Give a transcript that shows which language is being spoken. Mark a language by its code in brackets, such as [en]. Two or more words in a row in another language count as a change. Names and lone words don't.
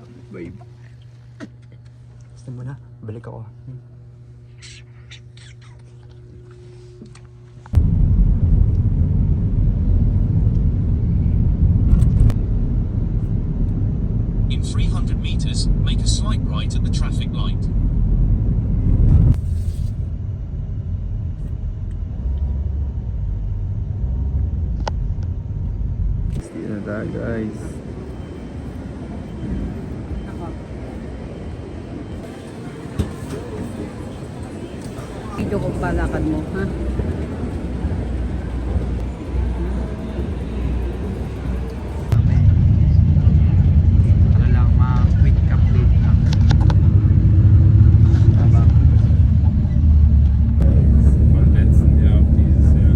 [tl] Babe. Gusto mo na? Balik ako. [en] In 300 meters, make a slight right at the traffic light. [tl] Stay na tayo guys. Video ko palakad mo, ha? Ano lang, mga [en] quick update [tl] lang. Tama. [de] Beim letzten Jahr auf dieses Jahr.